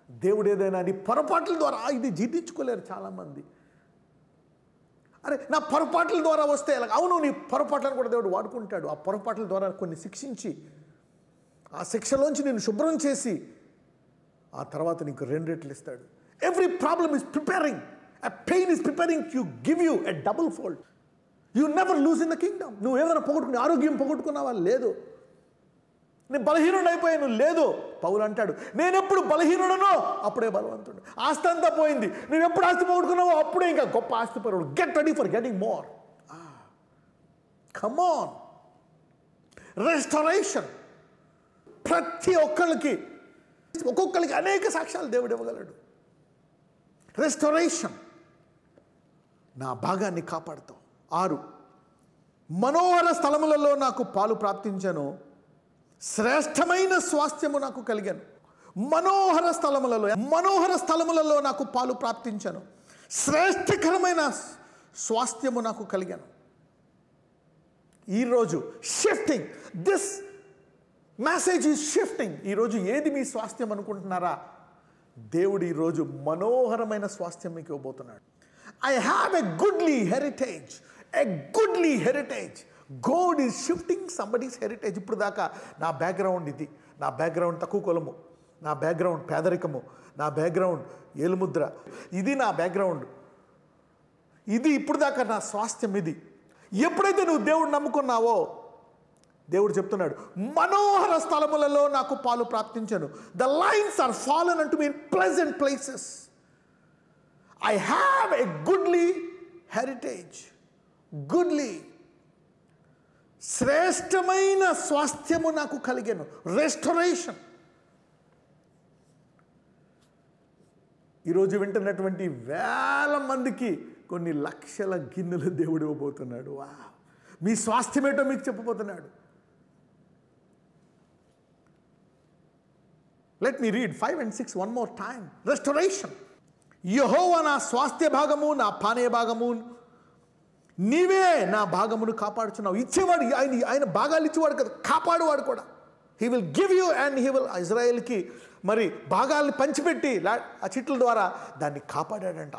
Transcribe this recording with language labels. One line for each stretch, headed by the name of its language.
Telugu: దేవుడు ఏదైనా నీ పొరపాట్ల ద్వారా, ఇది జీర్ణించుకోలేరు చాలామంది. అరే నా పొరపాట్ల ద్వారా వస్తే ఎలా? అవును, నీ పొరపాట్లను కూడా దేవుడు వాడుకుంటాడు. ఆ పొరపాట్ల ద్వారా కొన్ని శిక్షించి, ఆ శిక్షలోంచి నేను శుభ్రం చేసి ఆ తర్వాత నీకు 2 రెట్లు ఇస్తాడు.
English: Every problem is preparing, a pain is preparing to give you a double fold. You never lose in the kingdom.
Telugu: నువ్వు ఏదైనా పోగొట్టుకుని, ఆరోగ్యం పోగొట్టుకున్నావా? లేదు. నేను బలహీనుడు అయిపోయాను? లేదు. పౌలు అంటాడు, నేను ఎప్పుడు బలహీనుడనో అప్పుడే బలవంతుడు. ఆస్తి అంతా పోయింది, నువ్వు ఎప్పుడు ఆస్తి పోగొట్టుకున్నావో అప్పుడే ఇంకా గొప్ప ఆస్తిపరుడు.
English: Get ready for getting more. Come on. Restoration.
Telugu: ప్రతి ఒక్కొక్కరికి అనేక సాక్ష్యాలు దేవుడు ఇవ్వగలడు. రెస్టరేషన్. నా భాగాన్ని కాపాడుతావు. 6, మనోహర స్థలములలో నాకు పాలు ప్రాప్తించను, శ్రేష్టమైన స్వాస్థ్యము నాకు కలిగాను. మనోహర స్థలములలో నాకు పాలు ప్రాప్తించను, శ్రేష్టకరమైన స్వాస్థ్యము నాకు కలిగాను.
English: ఈరోజు shifting, this message is shifting.
Telugu: ఈరోజు ఏది మీ స్వాస్థ్యం అనుకుంటున్నారా? దేవుడు ఈరోజు మనోహరమైన స్వాస్థ్యం మీకు ఇవ్వబోతున్నాడు.
English: I have a goodly heritage. A goodly heritage. God is shifting somebody's heritage.
Telugu: ఇప్పుడు దాకా నా బ్యాక్గ్రౌండ్ ఇది, నా బ్యాక్గ్రౌండ్ తక్కువ కులము, నా బ్యాక్గ్రౌండ్ పేదరికము, నా బ్యాక్గ్రౌండ్ ఏలుముద్ర, ఇది నా బ్యాక్గ్రౌండ్, ఇది ఇప్పుడు దాకా నా స్వాస్థ్యం ఇది. ఎప్పుడైతే నువ్వు దేవుడు నమ్ముకున్నావో దేవుడు చెప్తున్నాడు, మనోహర స్థలములలో నాకు పాలు ప్రాప్తించను.
English: The lines are fallen unto me in pleasant places. I have a goodly heritage.
Telugu: Goodly, శ్రేష్టమైన స్వాస్థ్యము నాకు కలిగాను. రెస్టరేషన్. ఈరోజు వింటున్నటువంటి వేల మందికి కొన్ని లక్షల గిన్నెలు దేవుడు ఇవ్వబోతున్నాడు. మీ స్వాస్థ్యం ఏంటో మీకు చెప్పబోతున్నాడు.
English: Let me read 5 and 6 one more time. Restoration.
Telugu: యెహోవా నా స్వాస్థ్య భాగము, నా పానీయ భాగము, నీవే నా భాగమును కాపాడుచున్నావు. ఇచ్చేవాడు ఆయన భాగాలు ఇచ్చేవాడు కదా, కాపాడువాడు కూడా.
English: He will give you and he will.
Telugu: ఇజ్రాయెల్కి మరి భాగాల్ని పంచిపెట్టి ఆ చిట్ల ద్వారా దాన్ని కాపాడాడంట.